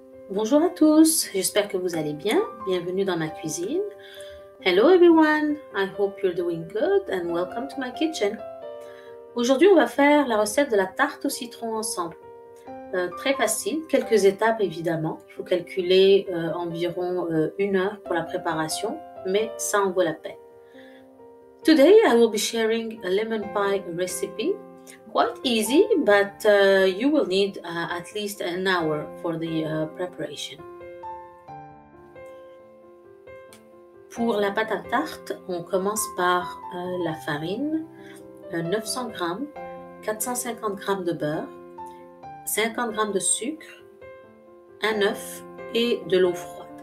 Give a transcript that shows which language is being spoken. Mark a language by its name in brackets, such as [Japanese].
[French] Bonjour à tous, j'espère que vous allez bien. Bienvenue dans ma cuisine. [English] Hello everyone, I hope you're doing good and welcome to my kitchen. [French] Aujourd'hui, on va faire la recette de la tarte au citron ensemble. Très facile, quelques étapes évidemment. Il faut calculer environ 1 heure pour la préparation, mais ça en vaut la peine. [English] Today, I will be sharing a lemon pie recipe. Quite easy, but you will need at least an hour for the preparation. [French] Pour la pâte à tarte, on commence par la farine, 900 g, 450 g de beurre, 50 g de sucre, un œuf et de l'eau froide.